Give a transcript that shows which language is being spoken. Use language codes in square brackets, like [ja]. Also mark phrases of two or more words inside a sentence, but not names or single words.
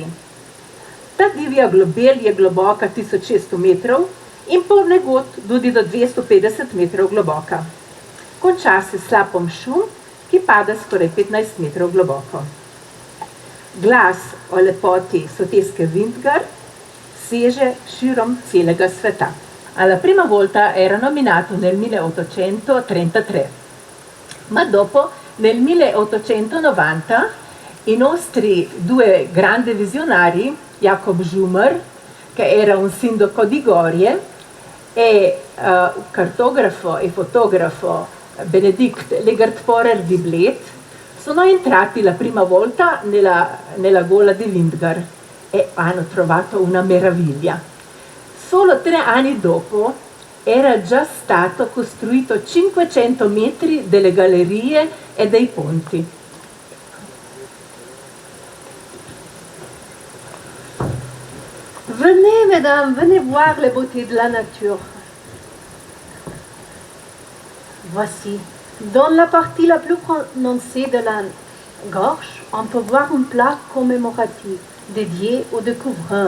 [sl] Ta divja globel je globoka 1600 metrov in ponekod tudi do 250 metrov globoka. Konča se s slapom šum, ki pada skoraj 15 metrov globoko. Glas o lepoti soteske Vintgar seže širom celega sveta. [it] Alla prima volta erano nominato nel 1833, ma dopo nel 1890 i nostri due grandi visionari Jacob Žumar, che era un sindaco di Gorje, e cartografo e fotografo Benedikt Legertforer di Bled sono entrati la prima volta nella gola di Vindgar e hanno trovato una meraviglia. Solo 3 anni dopo era già stato costruito 500 metri delle gallerie e dei ponti. [fr] Venez, mesdames, venez voir les beautés de la nature. Voici, dans la partie la plus prononcée de la gorge, on peut voir une plaque commémorative dédiée aux découvreurs.